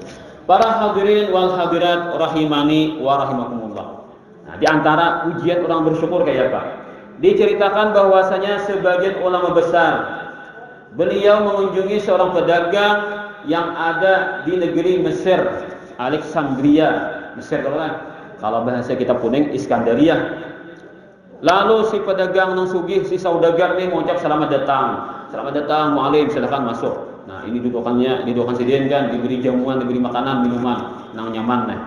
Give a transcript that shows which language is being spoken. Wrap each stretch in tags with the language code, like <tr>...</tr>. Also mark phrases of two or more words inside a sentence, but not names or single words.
<id>Para</id> <ar>حاضرين والحاضرات رحمني ورحمكم الله.</ar> <id>Nah, di antara ujian orang bersyukur kayak apa? Diceritakan bahwasanya sebagian ulama besar beliau mengunjungi seorang pedagang yang ada di negeri Mesir, Alexandria, Mesir kalau bahasa kita kuning Iskandaria. Lalu si pedagang nang sugih, si saudagar nih mengucap selamat datang mualim, silakan masuk. Nah ini dudukan sidin kan, diberi jamuan, diberi makanan, minuman, nang nyaman nih.</id>